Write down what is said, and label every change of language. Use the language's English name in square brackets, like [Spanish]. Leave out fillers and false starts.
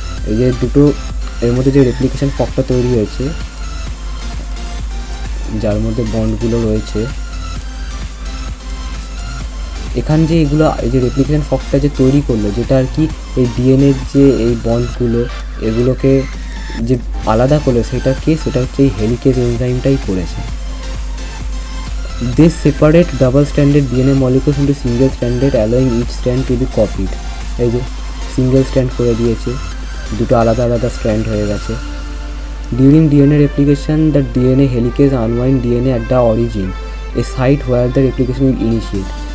[Bangla] এই যে দুটো এর মধ্যে যে রেপ্লিকেশন ফকটা তৈরি হয়েছে, যার মধ্যে বন্ডগুলো রয়েছে, এখান যে এগুলো এই যে রেপ্লিকেশন ফকটা যে তৈরি করলো, যেটা আর কি এই ডিএনএর যে এই বন্ডগুলো এগুলোকে যে আলাদা করলো, সেটা হচ্ছে এই হেলিকেজ এনজাইমটাই করেছে। [English] They separate double-stranded DNA molecules into single-stranded, allowing each strand to be copied. [Bangla] এই যে সিঙ্গেল স্ট্র্যান্ড করে দিয়েছে, দুটো আলাদা আলাদা স্ট্র্যান্ড হয়ে গেছে। [English] During DNA replication, the DNA helicase unwind DNA at the origin, a site where the replication will initiate.